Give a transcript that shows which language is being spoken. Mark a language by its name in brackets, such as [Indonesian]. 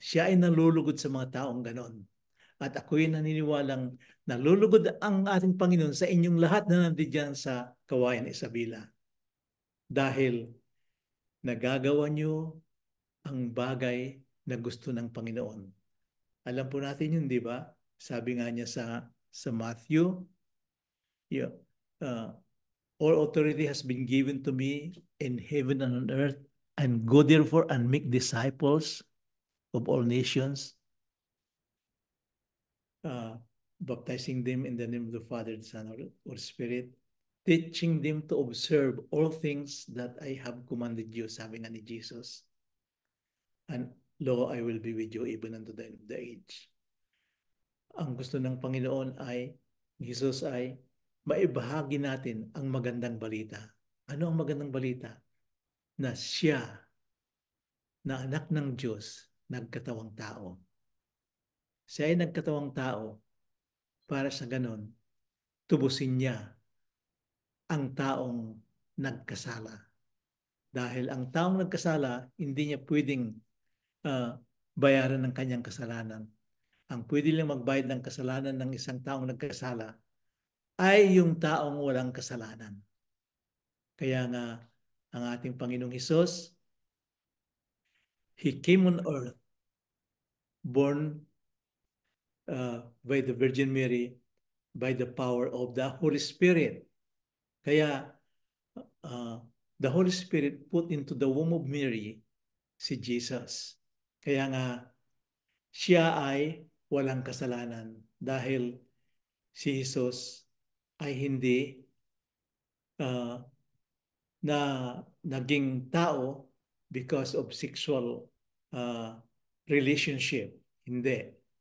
[Filipino] Siya ay nalulugod sa mga taong ganon. At ako'y naniniwalang nalulugod ang ating Panginoon sa inyong lahat na nandiyan sa Kawayan Isabela. Dahil nagagawa nyo ang bagay na gusto ng Panginoon. Alam po natin yun, di ba? Sabi nga niya sa Matthew Yeah. [English] All authority has been given to me in heaven and on earth, and go therefore and make disciples of all nations, uh, baptizing them in the name of the Father, the Son, or Spirit, teaching them to observe all things that I have commanded you, [Filipino] sabi nga ni Jesus. [English] And lo, I will be with you even unto the end of the age. [Filipino] Ang gusto ng Panginoon ay, Jesus ay, maibahagi natin ang magandang balita. Ano ang magandang balita? Na siya, na anak ng Diyos, nagkatawang tao. Siya ay nagkatawang tao para sa ganon, tubusin niya ang taong nagkasala. Dahil ang taong nagkasala, hindi niya pwedeng bayaran ng kanyang kasalanan. Ang pwede lang magbayad ng kasalanan ng isang taong nagkasala ay yung taong walang kasalanan. Kaya nga, ang ating Panginoong Hesus, [English] He came on earth, born by the Virgin Mary, by the power of the Holy Spirit. Kaya, the Holy Spirit put into the womb of Mary si Jesus. [Filipino] Kaya nga, siya ay walang kasalanan dahil si Jesus ay hindi na naging tao [English] because of sexual relationship. [Filipino] Hindi.